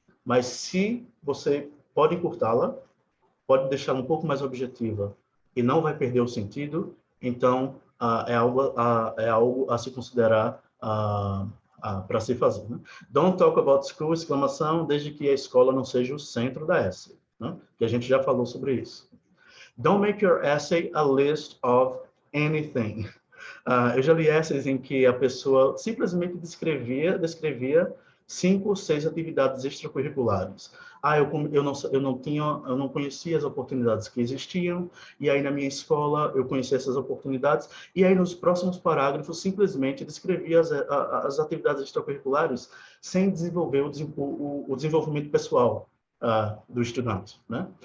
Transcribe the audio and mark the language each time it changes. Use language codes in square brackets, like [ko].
[pt] Mas se você pode encurtá-la, pode deixá-la um pouco mais objetiva e não vai perder o sentido, então é algo a se considerar para se fazer. Né? [en] Don't talk about school, [pt] exclamação, desde que a escola não seja o centro da essay, né? Que a gente já falou sobre isso. [en] Don't make your essay a list of anything. [pt] Eu já li essays em que a pessoa simplesmente descrevia 5 ou 6 atividades extracurriculares. Eu não conhecia as oportunidades que existiam, e aí na minha escola eu conheci essas oportunidades, e aí nos próximos parágrafos simplesmente descrevia as atividades extracurriculares sem desenvolver o desenvolvimento pessoal do estudante, né?